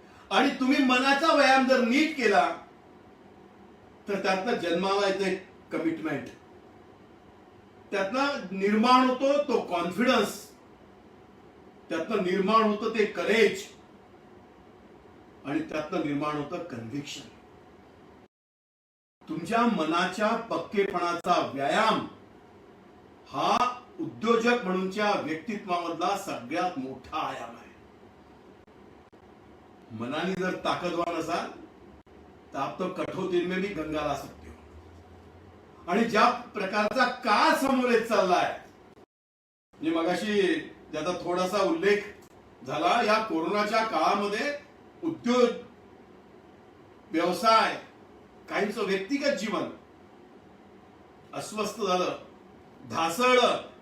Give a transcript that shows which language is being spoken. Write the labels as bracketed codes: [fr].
[mr] आणि तुम्ही मनाचा व्यायाम जर नीट केला तर त्यातनं जन्माला येते कमिटमेंट, त्यातनं निर्माण होतो तो कॉन्फिडन्स, त्यातनं निर्माण होतं ते करेज, आणि त्यातनं निर्माण होतं कन्व्हिक्शन. तुमच्या मनाच्या पक्केपणाचा व्यायाम हा उद्योजक म्हणूनच्या व्यक्तित्वामधला सगळ्यात मोठा आयाम आहे. मनाने जर ताकदवान असाल तर [hi] आप तो कठोर में भी गंगा ला सकते हो. [mr] आणि ज्या प्रकारचा काळ समोर येत चाललाय, म्हणजे मगाशी ज्याचा थोडासा उल्लेख झाला, या कोरोनाच्या काळामध्ये उद्योग, व्यवसाय, काहींचं व्यक्तिगत जीवन अस्वस्थ झालं, ढासळलं.